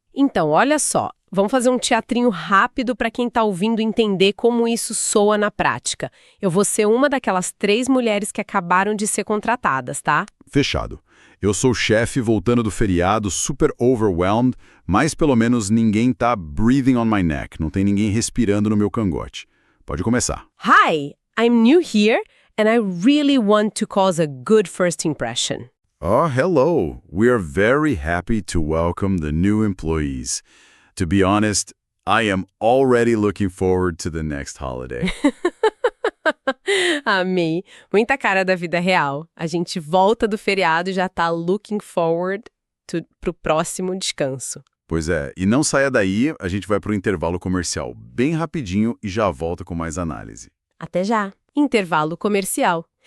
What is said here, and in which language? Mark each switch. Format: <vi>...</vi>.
<pt>Então, olha só, vamos fazer um teatrinho rápido para quem está ouvindo entender como isso soa na prática. Eu vou ser uma daquelas 3 mulheres que acabaram de ser contratadas, tá? Fechado. Eu sou o chefe voltando do feriado, super overwhelmed, mas pelo menos ninguém tá</pt> <en>breathing on my neck,</en> <pt>não tem ninguém respirando no meu cangote. Pode começar.</pt> <en>Hi, I'm new here and I really want to cause a good first impression. Oh, hello. We are very happy to welcome the new employees. To be honest, I am already looking forward to the next holiday.</en> <pt>Amei. Muita cara da vida real. A gente volta do feriado e já tá</pt> <en>looking forward</en> <pt>pro próximo descanso. Pois é, e não saia daí, a gente vai pro intervalo comercial bem rapidinho e já volta com mais análise. Até já. Intervalo comercial.</pt>